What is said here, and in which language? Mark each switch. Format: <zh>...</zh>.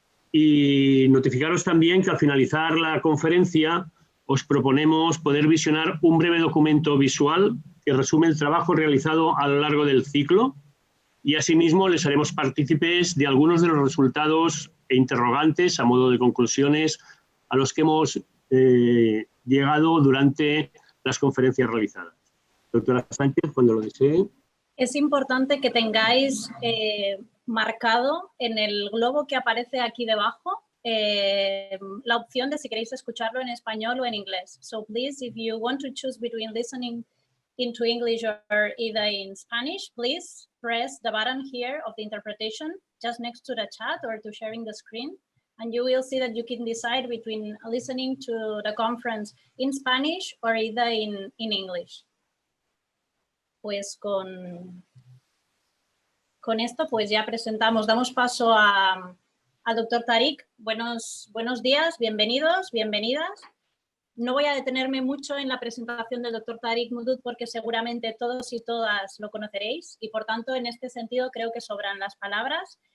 <es>Y notificaros también que al finalizar la conferencia os proponemos poder visionar un breve documento visual que resume el trabajo realizado a lo largo del ciclo y asimismo les haremos partícipes de algunos de los resultados e interrogantes a modo de conclusiones a los que hemos llegado durante las conferencias realizadas. Doctora Sánchez, cuando lo desee. Es importante que tengáis marcado en el globo que aparece aquí debajo la opción de si queréis escucharlo en español o en inglés.</es> <en>So please, if you want to choose between listening into English or either in Spanish, please press the button here of the interpretation just next to the chat or to sharing the screen. And you will see that you can decide between listening to the conference in Spanish or either in English.</en> <es>Pues con esto pues ya presentamos, damos paso al doctor Tariq. Buenos días, bienvenidos, bienvenidas. No voy a detenerme mucho en la presentación del doctor Tariq Moudud porque seguramente todos y todas lo conoceréis y por tanto en este sentido creo que sobran las palabras.</es>